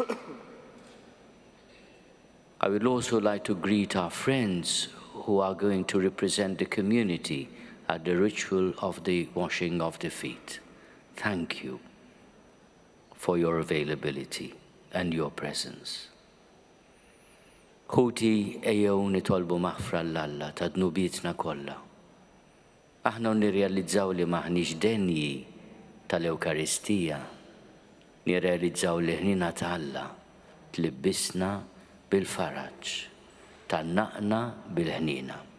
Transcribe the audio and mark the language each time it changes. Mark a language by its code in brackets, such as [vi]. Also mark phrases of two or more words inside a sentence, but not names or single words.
[en] I would also like to greet our friends who are going to represent the community at the ritual of the washing of the feet. Thank you for your availability and your presence. [mt] Ħuti ejjew nitolbu maħfra l-Alla ta' dnubietna kollha. Aħna nirrealizzaw li maħniex denji tal-Ewkaristija, nirrealizzaw li ħnina ta' tlibbisna bil-faraġġ, tannaqna bil-ħnina.